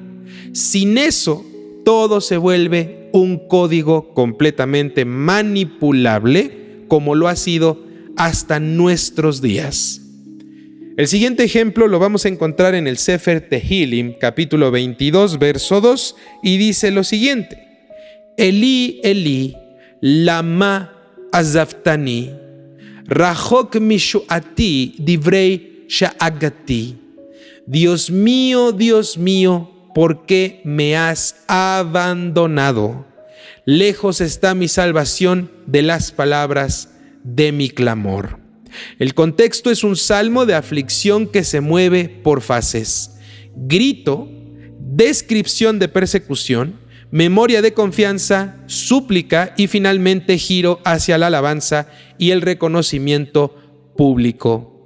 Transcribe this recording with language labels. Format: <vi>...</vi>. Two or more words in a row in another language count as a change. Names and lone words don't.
<es>Sin eso, todo se vuelve un código completamente manipulable, como lo ha sido hasta nuestros días. El siguiente ejemplo lo vamos a encontrar en el Sefer Tehilim, capítulo 22, verso 2, y dice lo siguiente:</es> <he>אלי, אלי, למה עזבתני, רחוק מישועתי דברי שאגתי.</he> <es>Dios mío, ¿por qué me has abandonado? Lejos está mi salvación de las palabras de mi clamor. El contexto es un salmo de aflicción que se mueve por fases: grito, descripción de persecución, memoria de confianza, súplica y finalmente giro hacia la alabanza y el reconocimiento público.</es>